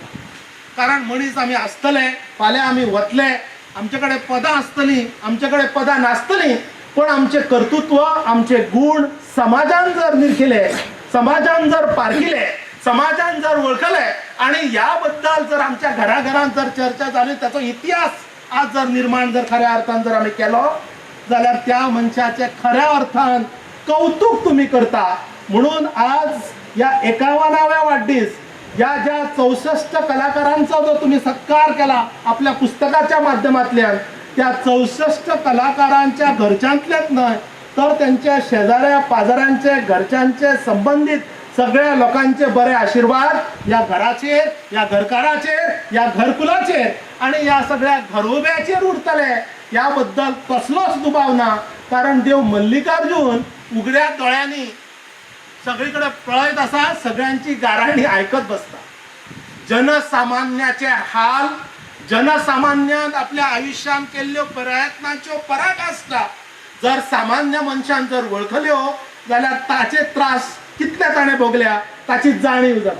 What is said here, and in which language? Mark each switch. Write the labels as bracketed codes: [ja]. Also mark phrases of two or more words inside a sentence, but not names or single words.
[kok] कारण मनीस आमी आसतले, फाल्यां आमी वतले, आमचे कडेन पदां आसतलीं, आमचे कडेन पदां नासतलीं, पण आमचे कर्तृत्व, आमचे गुण समाजान जर निरखिले, समाजान जर पारखिले, समाजान जर वळखले आणि ह्या बद्दल जर आमच्या घराघरांत जर चर्चा जाली, त्याचो इतिहास आज जर निर्माण जर खऱ्या अर्थान जर आमी केलो जाल्यार त्या मनशाचे खऱ्या अर्थान कौतुक तुम्ही करता. म्हणून आज या 51व्या वाढदीस या ज्या 64 कलाकारांचा जो तुम्ही सत्कार केला आपल्या पुस्तकाच्या माध्यमातल्यान, त्या 64 कलाकारांच्या घरच्यांतलेच न्हय तर त्यांच्या शेजाऱ्या पाजाऱ्यांचे, घरच्यांचे, संबंधित सगळ्या लोकांचे बरे आशीर्वाद या घराचेर, या घरकाराचेर, या घरकुलाचेर आणि या सगळ्या घरोब्याचेर उरतले या बद्दल कसलोच दुबाव ना. कारण देव मल्लिकार्जून उगड्या दोळ्यांनी सगळीकडे पळयत आसा, सगळ्यांची गाराणी आयकत बसता. जनसामान्याचे हाल, जनसामान्यान आपल्या आयुष्यात केल्ल्यो प्रयत्नांच्यो पराकाष्ठा जर सामान्य मनशान जर वळखल्यो जाल्यार ताचे त्रास कितले ताणें भोगल्या ताची जाणीव जाता.